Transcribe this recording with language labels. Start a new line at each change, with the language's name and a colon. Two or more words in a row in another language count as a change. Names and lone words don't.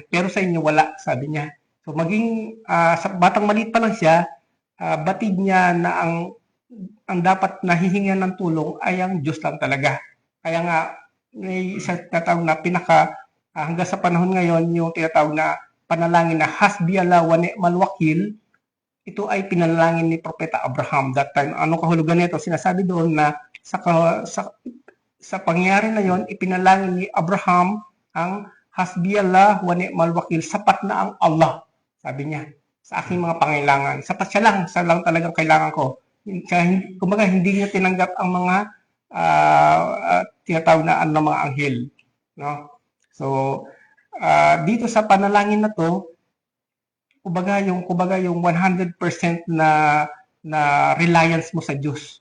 Filipino: "Pero sa inyo, wala," sabi niya. So maging sa batang maliit pa lang siya, batid niya na ang dapat nahihingan ng tulong ay ang Diyos lang talaga. Kaya nga, may isa tinatawag na hanggang sa panahon ngayon, yung tinatawag na panalangin na
Arabic: حسبي الله ونعم الوكيل,
Filipino: ito ay pinalangin ni Propeta Abraham
English: that time.
Filipino: Anong kahulugan nito? Sinasabi doon na sa pangyayari na yon, ipinalangin ni Abraham ang
Arabic: حسبي الله ونعم الوكيل,
Filipino: sapat na ang Allah, sabi niya, sa aking mga pangailangan. Sapat siya lang talagang kailangan ko. Kumbaga, hindi niya tinanggap ang mga tinatawag na mga anghel. No? So, dito sa panalangin na to, kumbaga yung 100% na reliance mo sa Diyos.